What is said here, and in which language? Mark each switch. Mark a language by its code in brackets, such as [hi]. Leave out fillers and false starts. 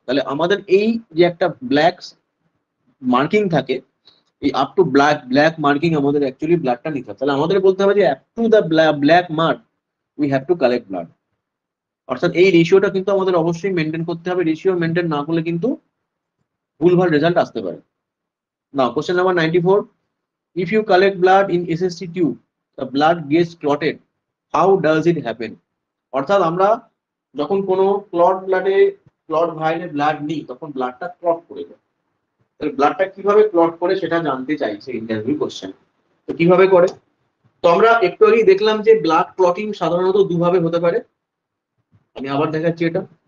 [bn] তাহলে আমাদের এই যে একটা ব্ল্যাক মার্কিং থাকে, এই up to black black marking আমাদের অ্যাকচুয়ালি ব্লাডটা নিতে হবে। তাহলে আমাদের বলতে হবে যে [en] Up to the black mark we have to collect blood. [bn] অর্থাৎ এই রেশিওটা কিন্তু আমাদের অবশ্যই মেনটেন করতে হবে। রেশিও মেনটেন না করলে কিন্তু ভুলভাল রেজাল্ট আসতে পারে। [en] Now question number 94, if you collect blood in SST tube, the blood gets clotted, how does it happen? [bn] অর্থাৎ আমরা যখন কোনো ক্লট ভাইলে ব্লাড নিই তখন ব্লাডটা ক্লট করে যায়। তাহলে ব্লাডটা কিভাবে ক্লট করে সেটা জানতে চাইছে ইন্টারভিউ কোশ্চেন। তো কিভাবে করে? তো আমরা একটু আগেই দেখলাম যে ব্লাড ক্লটিং সাধারণত দুভাবে হতে পারে। আমি আবার দেখাচ্ছি এটা।